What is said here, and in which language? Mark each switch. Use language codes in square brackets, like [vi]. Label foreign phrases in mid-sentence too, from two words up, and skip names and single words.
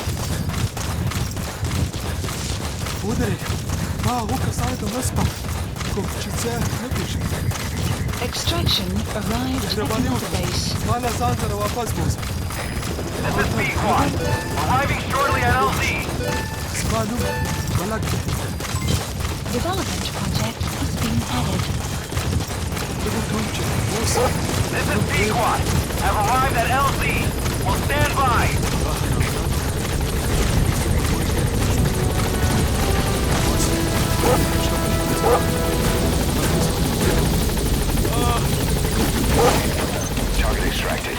[ps] ودرېږه ما هغو کسانو ته مه سپاره کوم چې څه نه پېژني [en] Extraction arrived at [ps] مهرباني Mother وکړه Base. ما له ځان سره واپس بوځه [en] This is B-Quad. Arriving shortly at LZ. [ps] زما نوم ملک دی [en] Development project has been added. [ps] زه به کوم چې اوس [en] This is B-Quad. Have arrived at LZ. Will stand by. Target extracted.